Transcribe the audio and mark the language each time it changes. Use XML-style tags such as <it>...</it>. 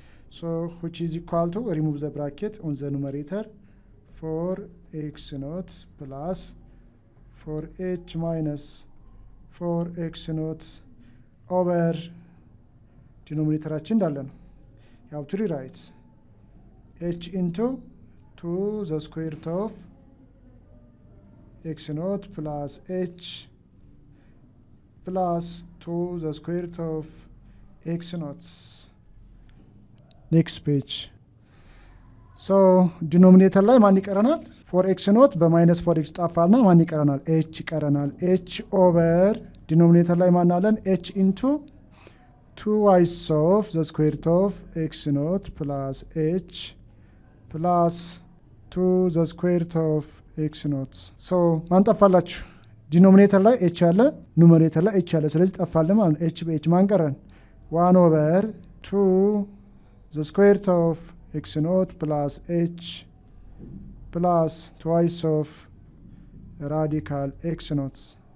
<en>So which is equal to remove the bracket on the numerator 4x naught plus 4h minus 4x naught over denominatorችን</en> <am>እንዳለ ነው።</am> <en>you have to rewrite h into 2 the square root of x naught plus h plus 2 the square root of x naught. next page.</en> <am>so denominator ላይ ማን ይቀረናል? 4x naught በማይነስ 4x ጣፋልና ማን ይቀረናል? h ይቀረናል። h over denominator ላይ ማን አለን?</am> <en>h into 2y of the square root of x naught plus h plus 2 the square root of x naught.</en> <am>so ማን ጠፋላችሁ? ዲኖሚኔተር ላይ h አለ፣ ኑሜሬተር ላይ h አለ። ስለዚህ ጠፋለ ማለት h በh ማን ቀረን?</am> <en>1 over 2 the square root of x naught plus h plus twice of radical x naught.</en>